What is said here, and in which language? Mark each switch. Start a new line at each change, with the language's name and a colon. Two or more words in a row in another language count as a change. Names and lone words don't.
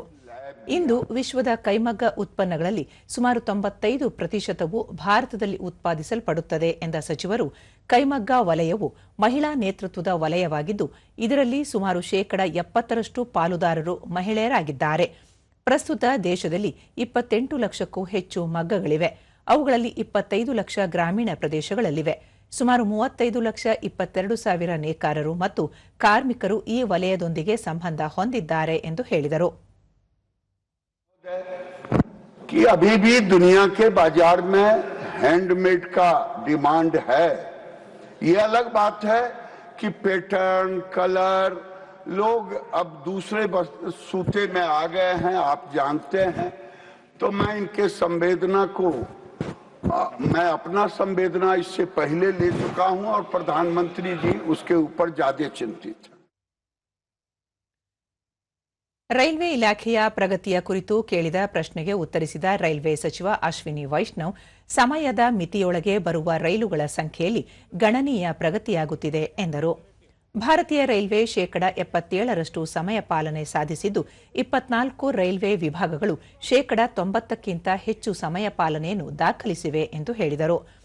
Kannada: ಇಂದು ವಿಶ್ವದ ಕೈಮಗ್ಗ ಉತ್ಪನ್ನಗಳಲ್ಲಿ ಸುಮಾರು 95% ಭಾರತದಲ್ಲಿ ಉತ್ಪಾದಿಸಲ್ಪಡುತ್ತದೆ ಎಂದ ಸಚಿವರು, ಕೈಮಗ್ಗ ವಲಯವು ಮಹಿಳಾ ನೇತೃತ್ವದ ವಲಯವಾಗಿದ್ದು ಇದರಲ್ಲಿ ಸುಮಾರು 70% ಪಾಲುದಾರರು ಮಹಿಳೆಯರಾಗಿದ್ದಾರೆ. ಪ್ರಸ್ತುತ ದೇಶದಲ್ಲಿ 28 ಲಕ್ಷಕ್ಕೂ ಹೆಚ್ಚು ಮಗ್ಗಗಳಿವೆ. ಅವುಗಳಲ್ಲಿ 25 ಲಕ್ಷ ಗ್ರಾಮೀಣ ಪ್ರದೇಶಗಳಲ್ಲಿವೆ. ಸುಮಾರು 35 ಲಕ್ಷ 22 ಸಾವಿರ ನೇಕಾರರು ಮತ್ತು ಕಾರ್ಮಿಕರು ಈ ವಲಯದೊಂದಿಗೆ ಸಂಬಂಧ ಹೊಂದಿದ್ದಾರೆ ಎಂದು ಹೇಳಿದರು.
Hindi: कि अभी भी दुनिया के बाजार में हैंडमेड का डिमांड है. ये अलग बात है कि पैटर्न, कलर, लोग अब दूसरे सूते में आ गए हैं, आप जानते हैं. तो मैं इनके संवेदना को मैं अपना संवेदना इससे पहले ले चुका हूं और प्रधानमंत्री जी उसके ऊपर ज्यादा चिंतित हैं.
Kannada: ರೈಲ್ವೆ ಇಲಾಖೆಯ ಪ್ರಗತಿಯ ಕುರಿತು ಕೇಳಿದ ಪ್ರಶ್ನೆಗೆ ಉತ್ತರಿಸಿದ ರೈಲ್ವೆ ಸಚಿವ ಅಶ್ವಿನಿ ವೈಷ್ಣವ್, ಸಮಯದ ಮಿತಿಯೊಳಗೆ ಬರುವ ರೈಲುಗಳ ಸಂಖ್ಯೆಯಲ್ಲಿ ಗಣನೀಯ ಪ್ರಗತಿಯಾಗುತ್ತಿದೆ ಎಂದರು. ಭಾರತೀಯ ರೈಲ್ವೆ 77% ಸಮಯ ಪಾಲನೆ ಸಾಧಿಸಿದ್ದು 24 ರೈಲ್ವೆ ವಿಭಾಗಗಳು 90%ಕ್ಕಿಂತ ಹೆಚ್ಚು ಸಮಯ ಪಾಲನೆಯನ್ನು ದಾಖಲಿಸಿವೆ ಎಂದು ಹೇಳಿದರು.